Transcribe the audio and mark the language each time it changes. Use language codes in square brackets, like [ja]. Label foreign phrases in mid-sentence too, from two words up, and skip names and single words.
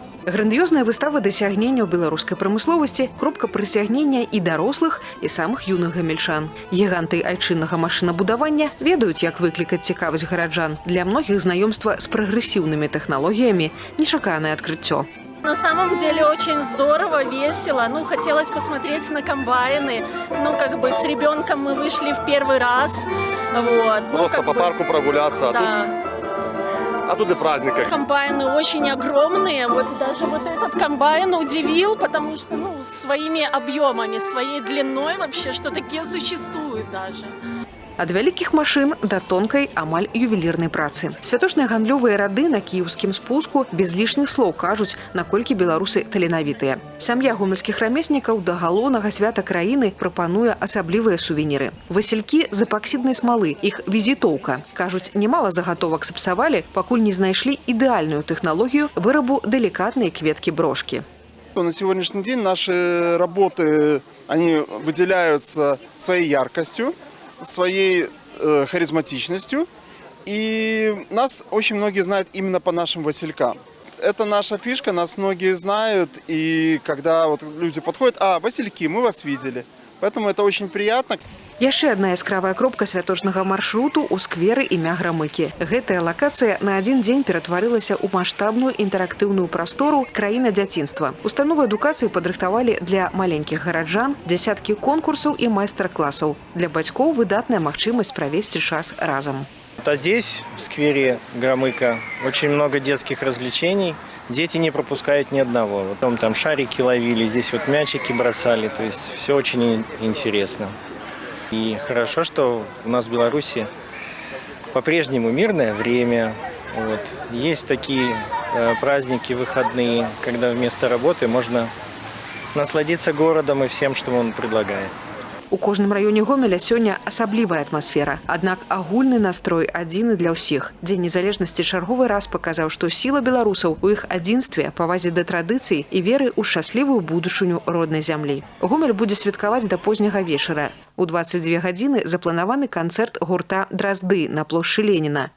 [be] Грандыёзная выстава дасягненняў беларускай прамысловасці, кропка прыцягнення і дарослых, і самых юных гамельчан. Гіганты айчыннага машынабудавання ведаюць, як выклікаць цікавасць гараджан. Для многіх знаёмства з прагрэсіўнымі тэхналогіямі – нечаканае адкрыццё. [ru] На самом деле очень здорово, весело. Хотелось посмотреть на комбайны. С ребенком мы вышли в первый раз. Вот. Просто по парку прогуляться, да. А тут и праздник. Комбайны очень огромные. Даже этот комбайн удивил, потому что своими объемами, своей длиной вообще, что такие существуют даже. [be] Ад вялікіх машын да тонкай, амаль ювелірнай працы. Святочныя гандлёвыя рады на кіеўскім спуску без лішніх слоў кажуць, наколькі беларусы таленавітыя. Сям'я гомельскіх рамеснікаў да галоўнага свята краіны прапануе асаблівыя сувеніры. Васількі з эпаксіднай смалы, іх візітоўка. Кажуць, немало загатовак сапсавалі, пакуль не знайшлі ідэальную тэхналогію вырабу делікатнай кветкі-брошкі. [ru] На сегодняшний день наши работы, они выделяются своей яркостью, своей харизматичностью, и нас очень многие знают именно по нашим василькам. Это наша фишка, нас многие знают, и когда люди подходят: васильки, мы вас видели. Поэтому это очень приятно. [be] Яшчэ адна яскравая кропка святочнага маршруту ў скверы імя Грамыкі. Гэтая лакацыя на адзін дзень ператварылася ў маштабную інтэрактыўную прастору краіна дзяцінства. Установы адукацыі падрыхтавалі для маленькіх гараджан дзясяткі конкурсаў і майстар-класаў. Для бацькоў выдатная магчымасць правесці час разам. [ru] А здесь, в сквере Громыка, очень много детских развлечений. Дети не пропускают ни одного. Потом там шарики ловили, здесь мячики бросали. То есть все очень интересно. И хорошо, что у нас в Беларуси по-прежнему мирное время. Есть такие праздники, выходные, когда вместо работы можно насладиться городом и всем, что он предлагает. [be] У кожным раёне Гомеля сёння асаблівая атмасфера. Аднак агульны настрой адзіны для ўсіх. Дзень незалежнасці чарговы раз паказаў, што сіла беларусаў у іх адзінстве, павазе да традыцый і веры ў шчаслівую будучыню роднай зямлі. Гомель будзе святкаваць да позняга вечара. У 22 гадзіны запланаваны канцэрт гурта «Дразды» на плошчы Леніна.